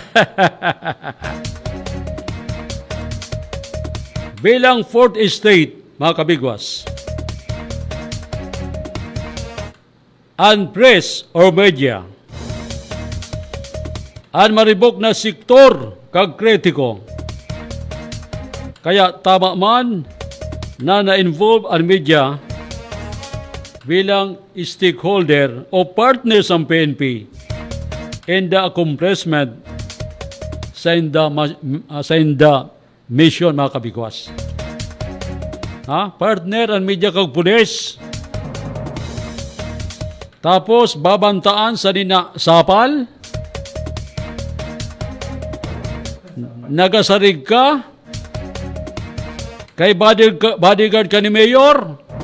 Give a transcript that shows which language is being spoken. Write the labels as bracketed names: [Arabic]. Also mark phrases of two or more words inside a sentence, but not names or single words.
[Hiligaynon] Bilang Fourth Estate, mga kabigwas, ang [English] press or media, [Hiligaynon] ang maribok na sektor kag kritiko. Kaya tama man na na-involve ang media bilang stakeholder o partner sa PNP [English] in the accomplishment [Hiligaynon] sa inda mission, mga kabigwas. Partner ang media kag pulis. Tapos babantaan sa nina sapal, nagasarig ka kay bodyguard ka ni Mayor.